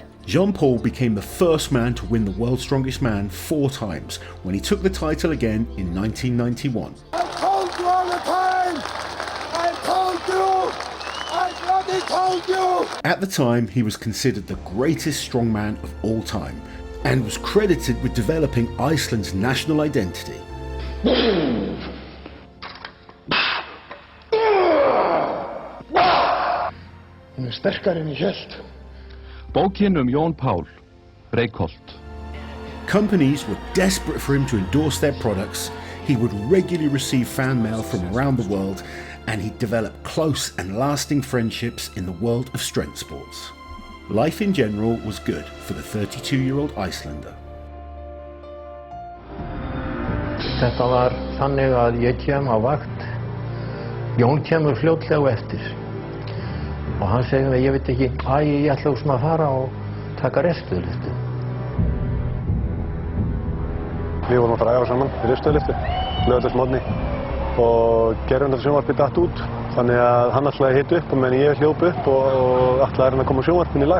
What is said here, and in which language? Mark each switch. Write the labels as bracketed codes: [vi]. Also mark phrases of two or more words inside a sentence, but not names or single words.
[en] Jón Páll became the first man to win the World's Strongest Man 4 times when he took the title again in 1991. I told you all the time! I told you! I bloody told you! At the time, he was considered the greatest strongman of all time and was credited with developing Iceland's national identity. [is] Hann sterkari en ég hélt. Bókin Jón Páll, Reykholt. [en] Companies were desperate for him to endorse their products. He would regularly receive fan mail from around the world, and he developed close and lasting friendships in the world of strength sports. Life in general was good for the 32-year-old Icelander. [is] Þetta var þannig að ég kem á vakt. Jón kemur fljótlega eftir. Og hann segir mér, ég veit ekki, ég ætla að fara og taka restöðliftu. Við vorum að fara að æfa saman í restöðliftu, laugardagsmorgni, og gerðan sjónvarpið datt út, þannig að hann ætlaði að hita upp og meðan ég hljóp upp og ætlaði að koma sjónvarpinu í lag.